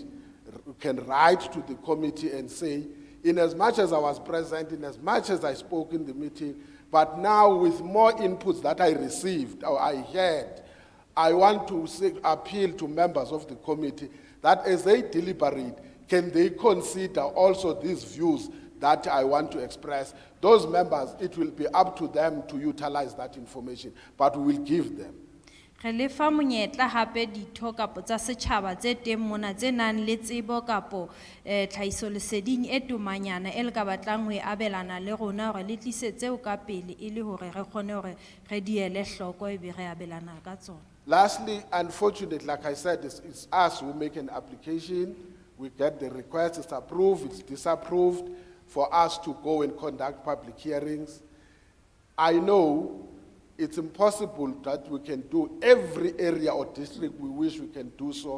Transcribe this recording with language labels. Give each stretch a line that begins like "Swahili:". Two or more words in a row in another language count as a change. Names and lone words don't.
English: We can write to the committee and say, in as much as I was present, in as much as I spoke in the meeting, but now with more inputs that I received or I heard, I want to appeal to members of the committee that as they deliberate, can they consider also these views that I want to express? Those members, it will be up to them to utilize that information, but we will give them.
Southern Sotho: Re le fa monyetla hape ditho kapo tsa setjhaba tse teng mona tse nang le tsebo kapo tlhahiso leseding e tomanyana e le ka batlang ho e abelana le rona hore le tlisetseo ka pele e le hore re kgone hore re di ele hloko e be re abelana ka tsona.
English: Lastly, unfortunately, like I said, it's us who make an application. We get the request, it's approved, it's disapproved, for us to go and conduct public hearings. I know it's impossible that we can do every area or district we wish we can do so.